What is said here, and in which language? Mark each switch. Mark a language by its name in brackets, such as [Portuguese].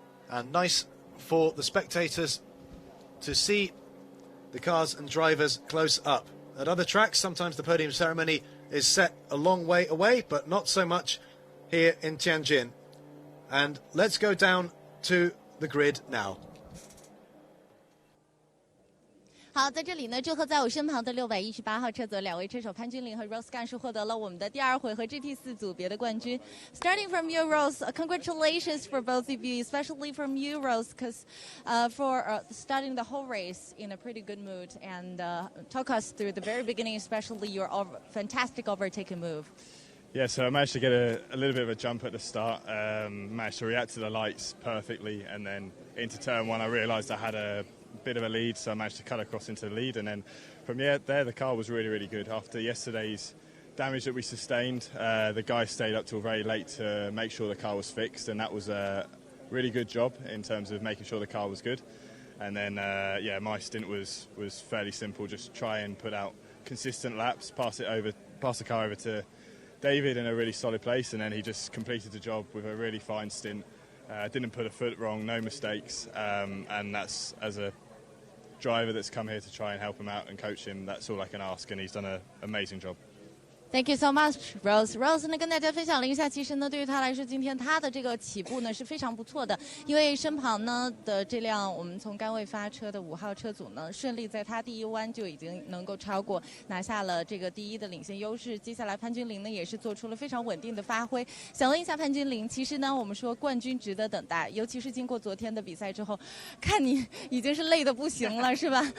[English] And nice for the spectators to see the cars and drivers close up. At other tracks, sometimes the podium ceremony is set a long way away, but not so much here in Tianjin. And let's go down to the grid now. [Chinese] 好，在这里呢，祝贺在我身旁的618号车组两位车手潘君凌和 Rose Gunn 是获得了我们的第二回合 GT4 组别的冠军。 [English] Starting from you, Rose, congratulations for both of you, especially from you, Rose, because for starting the whole race in a pretty good mood and talk us through the very beginning, especially your fantastic overtaking move. Yeah, so I managed to get a little bit of a jump at the start, managed to react to the lights perfectly, and then into turn one I realised I had a bit of a lead, so I managed to cut across into the lead, and then from there the car was really, really good. After yesterday's damage that we sustained, the guys stayed up till very late to make sure the car was fixed, and that was a really good job in terms of making sure the car was good. And then yeah, my stint was fairly simple, just try and put out consistent laps, pass the car over to David in a really solid place, and then he just completed the job with a really fine stint. Didn't put a foot wrong, no mistakes, and that's, as a driver that's come here to try and help him out and coach him, that's all I can ask, and he's done an amazing job. Thank you so much, Rose. [Chinese] Rose 呢，跟大家分享了一下，其实呢，对于他来说，今天他的这个起步呢是非常不错的，因为身旁呢的这辆我们从杆位发车的5号车组呢，顺利在他第一弯就已经能够超过，拿下了这个第一的领先优势。接下来潘君凌呢也是做出了非常稳定的发挥。想问一下潘君凌，其实呢我们说冠军值得等待，尤其是经过昨天的比赛之后，看你已经是累得不行了，是吧？